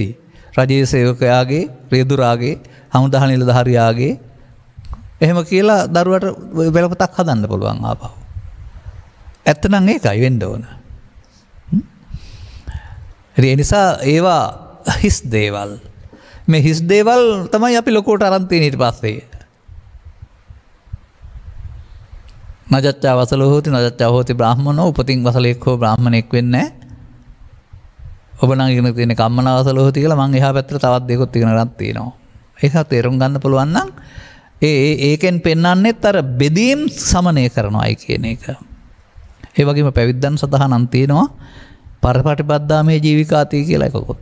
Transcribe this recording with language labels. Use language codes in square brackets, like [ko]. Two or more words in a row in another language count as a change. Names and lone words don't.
[si] රජයේ සේවකයාගේ, රියදුරාගේ, හමුදා නිලධාරියාගේ එහෙම කියලා දරුවට වෙලපතක් හදන්න පුළුවන් ආපහු. ඇත්තනම් ඒකයි වෙන්න ඕන. ඒ නිසා ඒවා හිස් දේවල්. මේ හිස් දේවල් තමයි අපි ලොකෝට අරන් තියෙන ඊට පස්සේ. [pi] නජච්චා වසලෝ හෝති නජච්චා හෝති බ්‍රාහ්මනෝ [si] උපතින් වසලෙක් හෝ බ්‍රාහ්මණෙක් වෙන්නේ නැහැ. ඔබ නම් ඉගෙන තියෙන [pi] කම්මනා වසලෝ හෝති [si] කියලා මම එහා පැත්තට තවත් දෙකක් ඉගෙන ගන්න තියෙනවා. ඒක තේරුම් ගන්න පුළුවන් නම් ඒකෙන් පෙන්වන්නෙත් අර බෙදීම් සමනය කරනවායි කියන එක. ඒ වගේම පැවිද්දන් සඳහා නම් තියෙනවා [pi] පරපටිපද්දා මේ ජීවිකාති [si] කියලා එකකුත්.